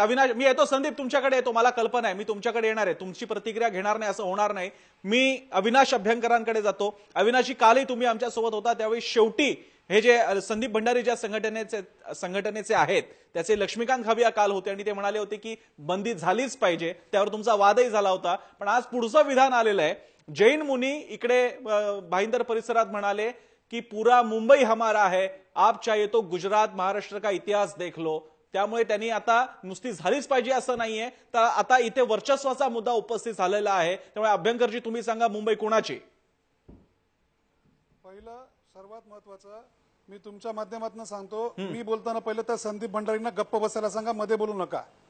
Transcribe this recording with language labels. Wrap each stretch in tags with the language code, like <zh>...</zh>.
<mr>अविनाश, मी येतो संदीप तुमच्याकडे येतो. मला कल्पना आहे मी तुमच्याकडे येणार आहे. तुमची प्रतिक्रिया घेणार नाही असं होणार नाही. मी अविनाश अभ्यंकरांकडे जातो. अविनाशी, कालही तुम्ही आमच्यासोबत होता, त्यावेळी शेवटी हे जे संदीप भंडारी ज्या संघटनेचे आहेत त्याचे लक्ष्मीकांत खाविया काल होते आणि ते म्हणाले होते की बंदी झालीच पाहिजे, त्यावर तुमचा वादही झाला होता. पण आज पुढचं विधान आलेलं आहे. जैन मुनी इकडे भाईंदर परिसरात म्हणाले की</mr> <hi>पूरा मुंबई हमारा है, आप चाहिए तो गुजरात महाराष्ट्र का इतिहास देख लो.</hi> <mr>त्यामुळे त्यांनी आता नुसती झालीच पाहिजे असं नाहीये, तर आता इथे वर्चस्वाचा मुद्दा उपस्थित झालेला आहे. त्यामुळे अभ्यंकरजी तुम्ही सांगा, मुंबई कोणाची? पहिलं सर्वात महत्वाचं मी तुमच्या माध्यमातून सांगतो, मी बोलताना पहिलं तर संदीप भंडारींना गप्प बसायला सांगा, मध्ये बोलू नका.</mr>